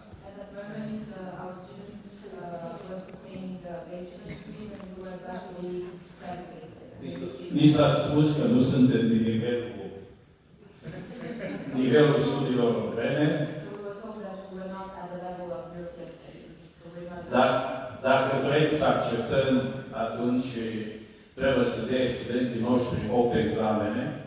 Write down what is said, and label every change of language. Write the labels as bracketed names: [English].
[English] At that moment, our students were sustaining the bachelor degrees and we were gradually graduated. [Romanian] Ni s-a spus că nu suntem din nivelul studiilor europene. [English] So we were told that we were not at the level of European studies. So we were not. [Romanian] Dar dacă vreți să acceptăm, atunci trebuie să dea studenții noștri 8 examene.